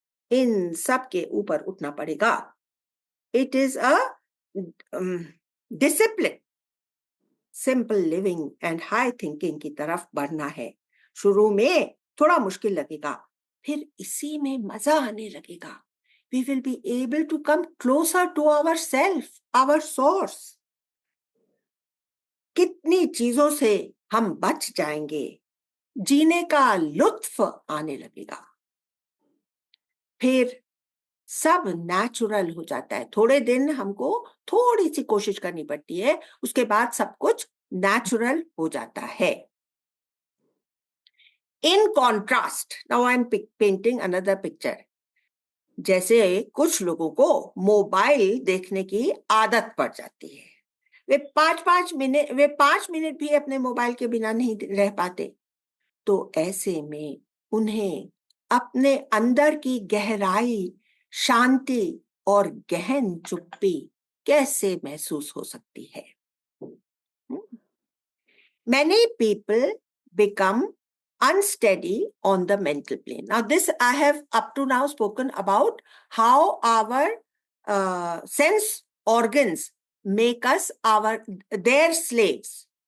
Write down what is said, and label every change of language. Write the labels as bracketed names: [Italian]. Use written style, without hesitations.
[Hindi] इन सब के ऊपर उठना पड़ेगा। [English] it is a discipline, simple living and high thinking [Hindi] की तरफ बढ़ना है। शुरू में थोड़ा मुश्किल लगेगा, फिर इसी में मजा आने लगेगा। [English] We will be able to come closer to ourself, our source. [Hindi] कितनी चीजों से हम बच जाएंगे, जीने का लुत्फ आने लगेगा। फिर सब नेचुरल हो जाता है। थोड़े दिन हमको थोड़ी सी कोशिश करनी पड़ती है, उसके बाद सब कुछ नेचुरल हो जाता है। [English] In contrast, now I am painting another picture. [Hindi] जैसे कुछ लोगों को मोबाइल देखने की आदत पड़ जाती है, वे 5 मिनट भी अपने मोबाइल के बिना नहीं रह पाते। तो ऐसे में उन्हें अपने अंदर की गहराई, शांति और गहन चुप्पी कैसे महसूस हो सकती है? [English] Many people become unsteady on the mental plane. Now this I have up to now spoken about how our sense organs make us their slaves.